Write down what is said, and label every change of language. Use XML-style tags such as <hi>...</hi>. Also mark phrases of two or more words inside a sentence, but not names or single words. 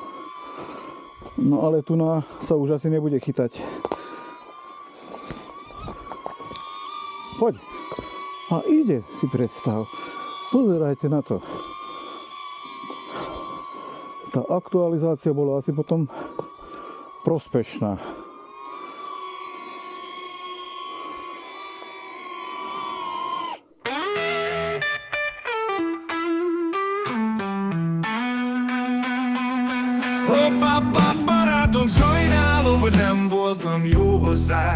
<sk>No ale tu sa už asi nebude chytať. Poď. A ide, si predstav. Pozerajte na to. Tá aktualizácia bola asi potom prospešná.</sk> <hu>Hoppá, barátom, sajnálom, hogy nem voltam jó hozzá.</hu>